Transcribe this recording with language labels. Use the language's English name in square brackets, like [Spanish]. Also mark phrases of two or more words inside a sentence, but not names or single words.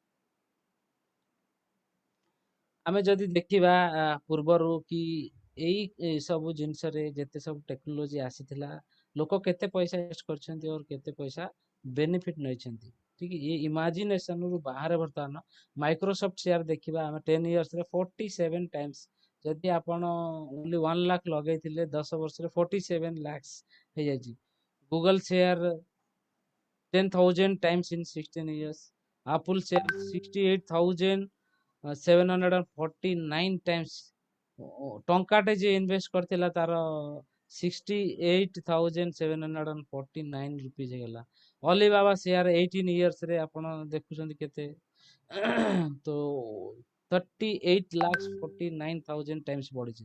[Odia] ଆମେ ଯଦି ଦେଖିବା ପୂର୍ବରୁ କି ଏଇ ସବୁ ଜିନିଷରେ ଯେତେ ସବୁ ଟେକ୍ନୋଲୋଜି ଆସିଥିଲା, ଲୋକ କେତେ ପଇସା ଇନଭେଷ୍ଟ କରିଛନ୍ତି ଆଉ କେତେ ପଇସା ବେନିଫିଟ୍ ନେଇଛନ୍ତି। ଠିକ୍ ଏ ଇମାଜିନେସନରୁ ବାହାରେ ବର୍ତ୍ତମାନ ମାଇକ୍ରୋସଫ୍ଟ ସେୟାର ଦେଖିବା ଆମେ 10 ଇୟର୍ସରେ 47 ଟାଇମ୍ସ। ଯଦି ଆପଣ ଓନ୍ଲି 1 ଲାଖ ଲଗେଇଥିଲେ 10 ବର୍ଷରେ 47 lakhs ହେଇଯାଇଛି। [English] ଗୁଗଲ ସେୟାର 10,000 times in 16 years. Apple share 68,749 times। [Odia] ଟଙ୍କାଟେ ଯିଏ ଇନଭେଷ୍ଟ କରିଥିଲା ତାର 68,749 rupees ହେଇଗଲା। ଅଲିବାବା ସେୟାର 18 ଇୟର୍ସରେ ଆପଣ ଦେଖୁଛନ୍ତି କେତେ, ତ 38,49,000 times ବଢିଛି।